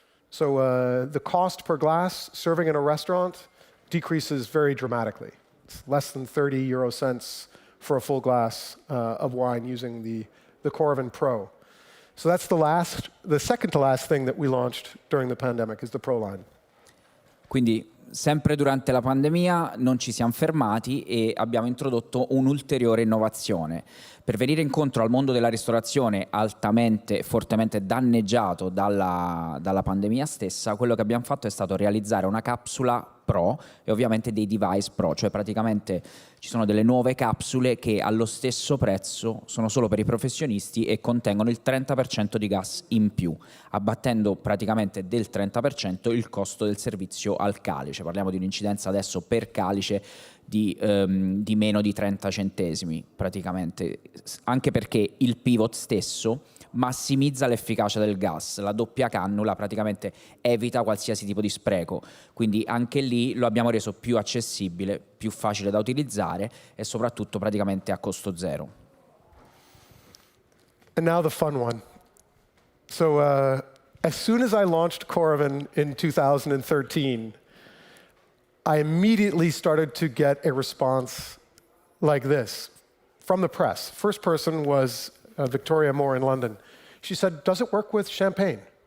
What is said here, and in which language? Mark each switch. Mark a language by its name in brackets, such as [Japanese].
[English] So the cost per glass serving in a restaurant decreases very dramatically. It's less than 30 euro cents for a full glass of wine using the Coravin Pro. So that's the second to last thing that we launched during the pandemic is the Pro line. [Italian] Quindi sempre durante la pandemia non ci siamo fermati e abbiamo introdotto un'ulteriore innovazione. Per venire incontro al mondo della ristorazione altamente e fortemente danneggiato dalla pandemia stessa, quello che abbiamo fatto è stato realizzare una capsula Pro e ovviamente dei device Pro, cioè praticamente ci sono delle nuove capsule che allo stesso prezzo sono solo per i professionisti e contengono il 30% di gas in più, abbattendo praticamente del 30% il costo del servizio al calice. Parliamo di un'incidenza adesso per calice di meno di 30 centesimi praticamente, anche perché il pivot stesso massimizza l'efficacia del gas, la doppia cannula praticamente evita qualsiasi tipo di spreco, quindi anche lì lo abbiamo reso più accessibile, più facile da utilizzare e soprattutto praticamente a costo zero. [English] And now the fun one. So as soon as I launched Coravin in 2013, I immediately started to get a response like this from the press. First person was Victoria Moore in London. She said, "Does it work with champagne?